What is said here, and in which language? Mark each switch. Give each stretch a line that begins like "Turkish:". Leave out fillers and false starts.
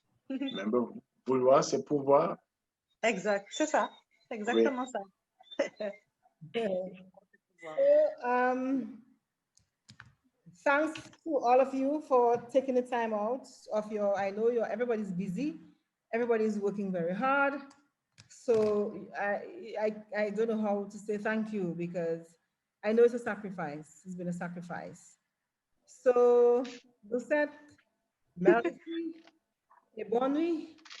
English: Remember,
French: vouloir, c'est pouvoir. Exact. C'est ça. C'est Oui. exactement ça.
English: So, thanks to all of you for taking the time out of your, I know everybody's busy, everybody's working very hard. So I don't know how to say thank you because I know it's a sacrifice. It's been a sacrifice.
French: So, Lucette, merci et bonne nuit.